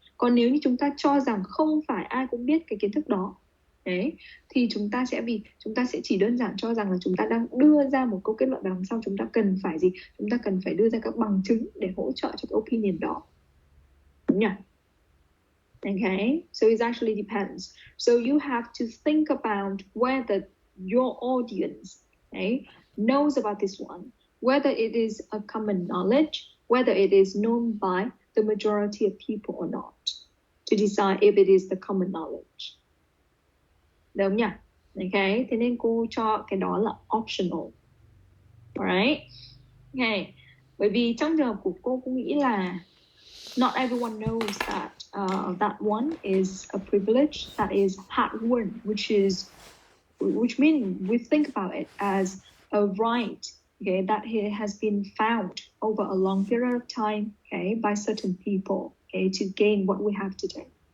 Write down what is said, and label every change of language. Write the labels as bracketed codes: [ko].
[vi] Còn nếu như chúng ta cho rằng không phải ai cũng biết cái kiến thức đó đấy, thì chúng ta sẽ chỉ đơn giản cho rằng là chúng ta đang đưa ra một câu kết luận, và đằng sau chúng ta cần phải gì, chúng ta cần phải đưa ra các bằng chứng để hỗ trợ cho cái opinion đó, đúng nhỉ? [en] Okay, so it actually depends. So you have to think about whether your audience, okay, knows about this one, whether it is a common knowledge, whether it is known by the majority of people or not, to decide if it is the common knowledge. [vi] Được không nhỉ? Okay, thế nên cô cho cái đó là optional. [en] Alright? Okay, [vi] bởi vì trong trường hợp của cô nghĩ là [en] not everyone knows that that one is a privilege, that is hard won, which means we think about it as a right, okay, that it has been found over a long period of time, okay, by certain people, okay, to gain what we have today.